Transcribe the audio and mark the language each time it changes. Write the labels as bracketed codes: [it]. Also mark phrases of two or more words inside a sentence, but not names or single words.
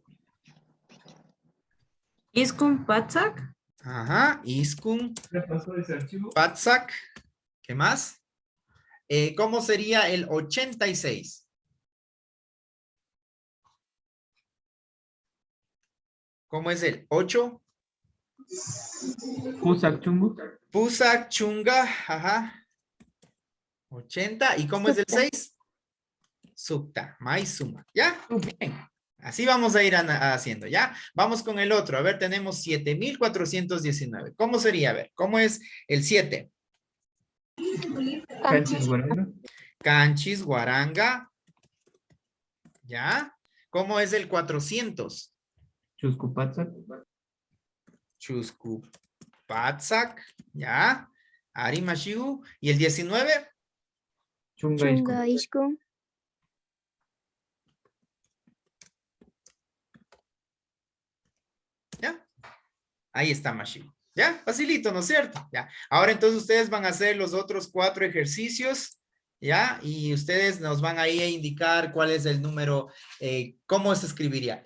[qu] Iskun Patsak. Ajá, Iskun. Patsak. [es] ¿Qué más? ¿Cómo sería el 86? ¿Cómo es el 8? [qu] Pusak chungu. Pusak chunga, [es] ajá. 80. ¿Y cómo es el 6? Sukta, Maizuma. ¿Ya? Bien. Así vamos a ir haciendo, ¿ya? Vamos con el otro. A ver, tenemos 7,419. ¿Cómo sería? A ver, ¿cómo es el 7? [qu] Canchis guaranga. Canchis, guaranga. ¿Ya? [es] ¿Cómo es el 400? [qu] Chusku patsak. Chusku patsak. ¿Ya? [es] Arimashigu. ¿Y el 19? [qu] Chunga iskun. Chunga Ishkun. [es] ¿Ya? Ahí está Mashigu. ¿Ya? Facilito, ¿no es cierto? Ya. Ahora entonces ustedes van a hacer los otros 4 ejercicios. ¿Ya? Y ustedes nos van ahí a indicar cuál es el número, cómo se escribiría.